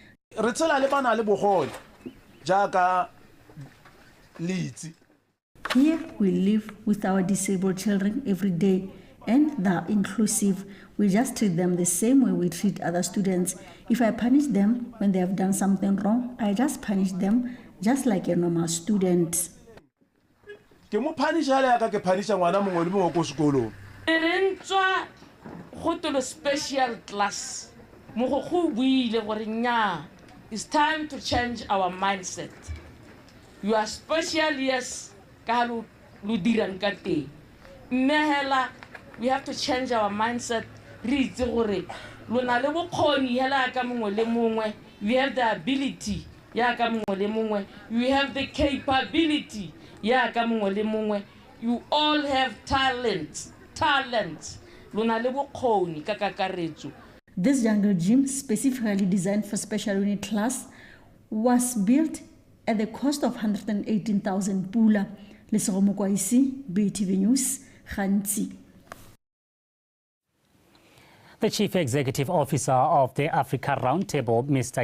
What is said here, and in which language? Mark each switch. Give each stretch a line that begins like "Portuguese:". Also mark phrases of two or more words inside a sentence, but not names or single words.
English: Here we live with our disabled children every day, and they are inclusive. We just treat them the same way we treat other students. If I punish them when they have done something wrong, I just punish them just like a normal student.
Tswana: ke mo phanisha le ka ke phanisha ngwana mongwe le mongwe go sekolo Erentswa go
English: to the special class.
Tswana: Mo go buile gore nya,
English: it's time to change our mindset. You are special, yes,
Tswana: ka lu dirang ka te. Mmehela,
English: we have to change our mindset.
Tswana: Re itse gore lona le bokgoni hela ka mongwe le mongwe.
English: We have the ability
Tswana: ya ka mongwe le mongwe.
English: We have the capability
Tswana: ya ka mongwe le mongwe.
English: You all have talent.
Tswana: Lona le bokgoni ka kakaretso.
English: This jungle gym, specifically designed for special unit class, was built at the cost of 118,000 pula. Lesego Mokwaisi, BTV News, Gantsi. The Chief Executive Officer of the Africa Roundtable, Mr.